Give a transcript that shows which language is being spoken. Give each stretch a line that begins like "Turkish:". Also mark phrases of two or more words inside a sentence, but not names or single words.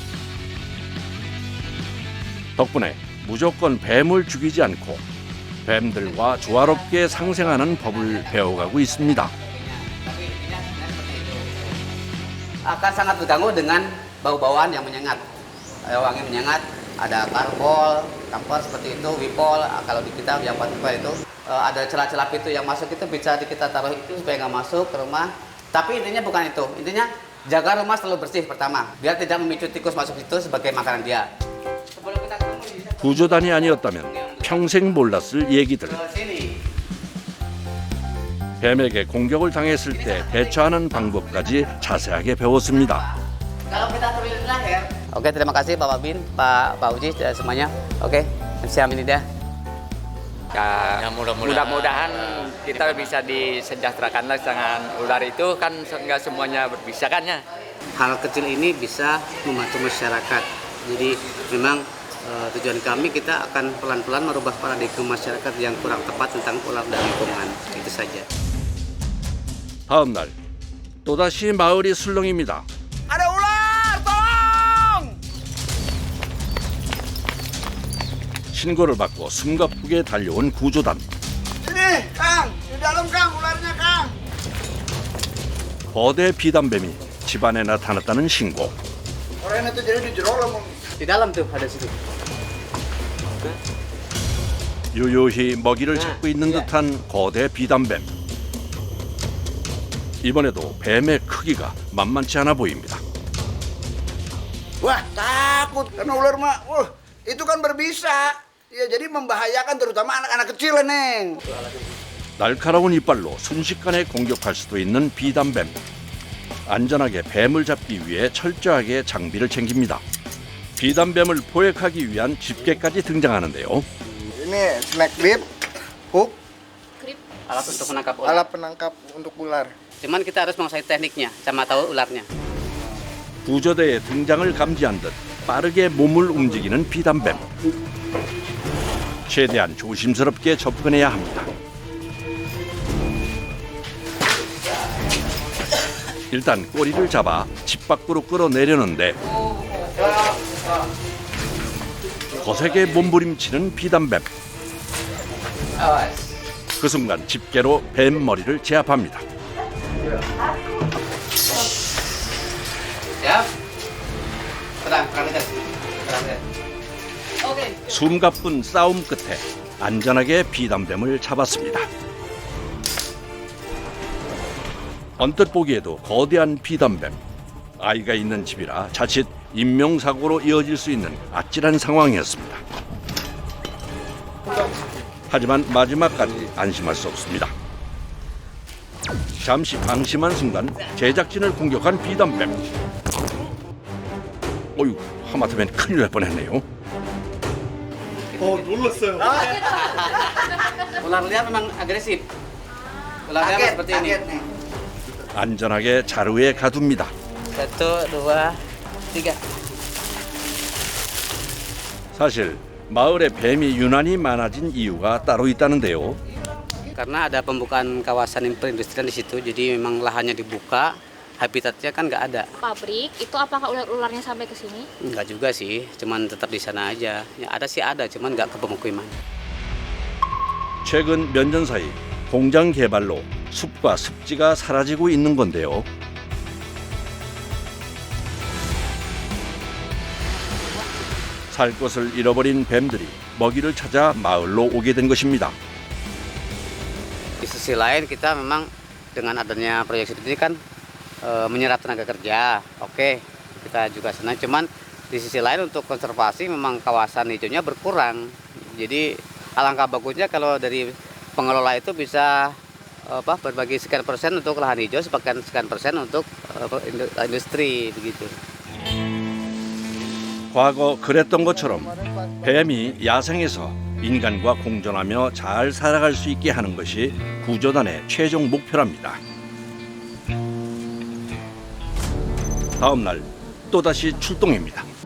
Korean: 덕분에 무조건 뱀을 죽이지 않고 뱀들과 조화롭게 상생하는 법을 배워가고 있습니다.
Indonesian: Akan sangat terganggu dengan bau-bauan yang menyengat. Wangi menyengat, ada karbol, kamper seperti itu, wipol. Kalau di kita yang pakai itu ada celah-celah pintu yang masuk itu bisa kita taruh itu supaya nggak masuk ke rumah. Tapi intinya bukan itu. Intinya jaga rumah selalu bersih pertama, biar tidak memicu tikus masuk situ sebagai makanan dia. Sebelum kita ketemu
Korean: 구조단이 아니었다면 평생 몰랐을 얘기들.
Indonesian: ke sini.
Korean: 뱀에게 공격을 당했을 때 대처하는 방법까지 자세하게 배웠습니다.
Indonesian: Kalau kita terlilit leher. Oke, terima kasih Pak Babin, Pak Uji semuanya. Oke, siap ini dia. Ya, Ya, mudah-mudahan. mudah-mudahan kita bisa disejahterakan lah dengan ular itu kan nggak semuanya berbisa kan ya. Hal kecil ini bisa membantu masyarakat. Jadi memang tujuan kami kita akan pelan-pelan merubah paradigma masyarakat yang kurang tepat tentang ular dan lingkungan. Itu saja.
Korean: 다음 날 또다시 마을이 술렁입니다.
Indonesian: Ada ular, tolong!
Korean: 신고를 받고 숨가쁘게 달려온 구조단.
Indonesian: Sini, Kang, di dalam Kang, ularnya Kang.
Korean: 거대 비단뱀이 집안에 나타났다는 신고.
Indonesian: Orang itu jadi di jero lah. Di dalam tuh ada situ.
Korean: 유유히 먹이를 찾고 있는 듯한 거대 비단뱀. 이번에도 뱀의 크기가 만만치 않아 보입니다.
Indonesian: Wah, takut karena ular mah. Wah, itu kan berbisa. Ya jadi membahayakan terutama anak-anak kecil, Neng.
Korean: 날카로운 이빨로 순식간에 공격할 수도 있는 비단뱀. 안전하게 뱀을 잡기 위해 철저하게 장비를 챙깁니다. 비단뱀을 포획하기 위한 집게까지 등장하는데요.
English: Ini snack grip, hook,
Indonesian: Alat untuk menangkap ular. alat penangkap untuk ular. Cuman kita harus menguasai tekniknya sama tahu ularnya.
Korean: 구조대의 등장을 감지한 듯 빠르게 몸을 움직이는 비단뱀. 최대한 조심스럽게 접근해야 합니다. 일단 꼬리를 잡아 집 밖으로 끌어내려는데 거세게 몸부림치는 비단뱀. 그 순간 집게로 뱀 머리를 제압합니다.
Indonesian: Siap. Terang dekat. Terang dekat. Oke.
Korean: 숨가쁜 싸움 끝에 안전하게 비단뱀을 잡았습니다. 언뜻 보기에도 거대한 비단뱀. 아이가 있는 집이라 자칫 인명사고로 이어질 수 있는 아찔한 상황이었습니다. 하지만 마지막까지 안심할 수 없습니다. 잠시 방심한 순간 제작진을 공격한 비단뱀. 어휴, 하마터면 큰일 날 뻔했네요. 놀랐어요.
Indonesian: Ular liar memang agresif. Ular liar Kaget, seperti ini. kaget, Neng.
Korean: 안전하게 자루에 가둡니다. 1, 2, 3. 사실 마을에 뱀이 유난히 많아진 이유가 따로 있다는데요.
Indonesian: Karena ada pembukaan kawasan perindustrian di situ, jadi memang lahannya dibuka, habitatnya kan nggak ada. Pabrik itu apakah ular-ularnya sampai ke sini? Nggak juga sih, cuman tetap di sana aja. Ya ada sih ada, cuman nggak ke pemukiman.
Korean: 최근 몇 년 사이 공장 개발로 숲과 습지가 사라지고 있는 건데요. 살 곳을 잃어버린 뱀들이 먹이를 찾아 마을로 오게 된 것입니다.
Indonesian: Di sisi lain kita memang dengan adanya proyek seperti ini kan menyerap tenaga kerja. Oke, kita juga senang. Cuman di sisi lain untuk konservasi memang kawasan hijaunya berkurang. Jadi alangkah bagusnya kalau dari pengelola itu bisa berbagi sekian persen untuk lahan hijau, sekian persen untuk industri begitu.
Korean: 과거 그랬던 것처럼 뱀이 야생에서 인간과 공존하며 잘 살아갈 수 있게 하는 것이 구조단의 최종 목표랍니다. 다음 날 또다시 출동입니다.